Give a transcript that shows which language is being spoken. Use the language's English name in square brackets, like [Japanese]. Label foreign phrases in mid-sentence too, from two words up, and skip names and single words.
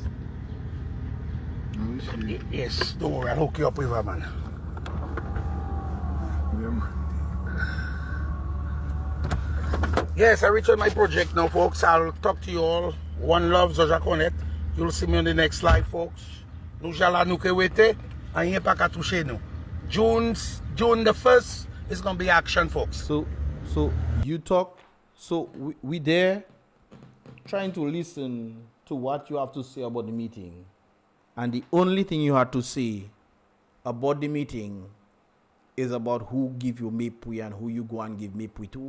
[English] No, she... Yes, don't worry, I'll hook you up with her, man. Yeah, man. Yes, I reach on my project now, folks. I'll talk to you all. One love, Zoja Connect. You'll see me on the next slide, folks. [Guadeloupean Creole French] Nou jala nou ke wete, anye pa ka touche nou. [English] June the 1st is going to be action, folks. So you talk. So we there trying to listen to what you have to say about the meeting. And the only thing you had to say about the meeting is about who give you mepui and who you go and give mepui to.